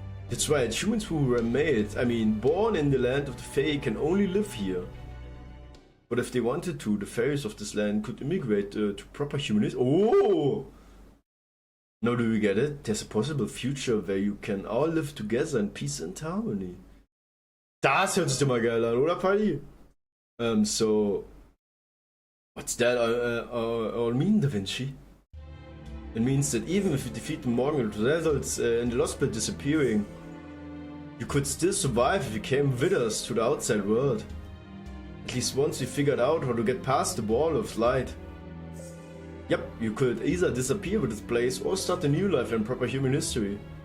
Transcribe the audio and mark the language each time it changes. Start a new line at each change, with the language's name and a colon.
English: That's right, humans who were made, I mean, born in the land of the Fae can only live here. But if they wanted to, the fairies of this land could immigrate to proper human history. Oh! Now do you get it? There's a possible future where you can all live together in peace and harmony.
German: Das hört sich doch mal geil an, oder Paddy?
English: So... What's that all mean, Da Vinci? It means that even if you defeat the Morgan results in the Lostbelt disappearing, you could still survive if you came with us to the outside world. At least once you figured out how to get past the wall of light. Yep, you could either disappear with this place or start a new life in proper human history.